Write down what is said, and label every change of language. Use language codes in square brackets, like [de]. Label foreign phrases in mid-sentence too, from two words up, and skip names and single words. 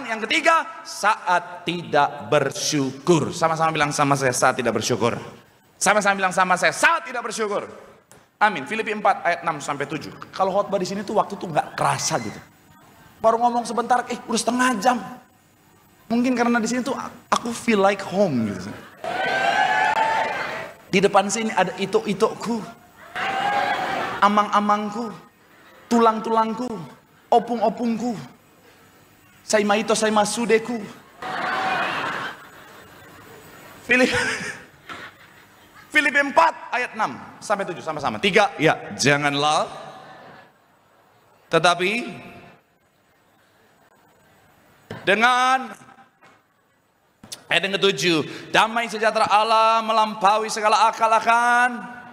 [id] Yang ketiga, saat tidak bersyukur. Sama-sama bilang sama saya, saat tidak bersyukur. Sama-sama bilang sama saya, saat tidak bersyukur. Amin. Filipi 4 ayat 6 sampai 7. Kalau khotbah di sini tuh waktu tuh nggak kerasa gitu. Baru ngomong sebentar, udah setengah jam. Mungkin karena di sini tuh aku [en] feel like home [id] gitu. Di depan sini ada itok-itokku, amang-amangku. tulang-tulangku, opung-opungku, saimaito saimasudeku. Filipi 4 ayat 6 sampai 7 sama-sama. 3, ya, janganlah tetapi dengan ayat yang ke-7, damai sejahtera Allah melampaui segala akal akan.